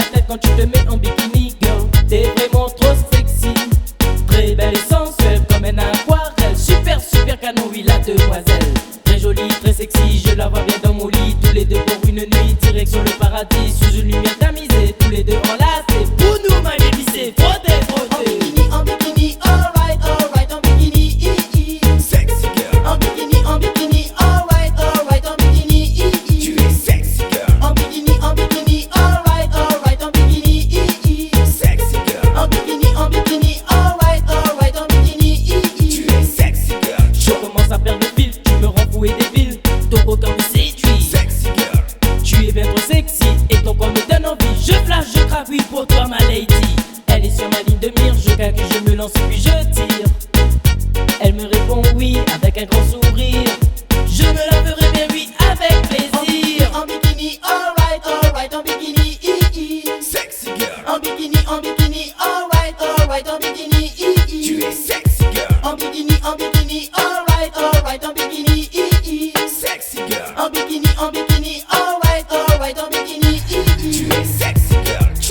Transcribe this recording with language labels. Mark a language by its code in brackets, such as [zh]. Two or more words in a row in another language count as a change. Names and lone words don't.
[fr] quand tu te mets en bikini, girl. T'es vraiment trop sexy, très belle et sensuelle comme un aquarelle. Super, super canon, oui, la demoiselle. Très jolie, très sexy, je la vois bien dans mon lit. Tous les deux pour une nuit, direction le paradis. Sous une lumière tamisée, tous les deux enlacés. Pour nous, ma baby, c'est frotter, frotter. En bikini, [en] alright, alright, [fr] en bikini, [en] sexy girl. [fr] En bikini, [en] alright, alright, [fr] en bikini, tu es [en] sexy girl. [fr] En bikini, [en] alright, alright, [fr] en bikini, [en] sexy girl. [fr] En bikini, [en] alright, alright, [fr] en bikini, tu es [en] sexy girl. [fr] Je commence à perdre le fil, tu me rends fou et débile. Ton corps me séduit, [en] Sexy girl. [fr] tu es bien trop sexy et ton corps me donne envie. Je flash, je craque, oui pour toi ma lady. Elle est sur ma ligne de mire, je calcule, je me lance puis je tire. Elle me répond oui avec un grand sourire. Je me la ferai bien oui avec plaisir. En bikini, [en] alright, alright, [fr] en bikini, [en] sexy girl. [fr] En bikini, [en] alright, alright, [fr] en bikini, tu es [en] sexy girl. [fr] En bikini, [en] alright, alright, [fr] en bikini, [en] sexy girl. [fr] En bikini, [en] alright, alright, [fr] en bikini, tu es [en] sexy girl.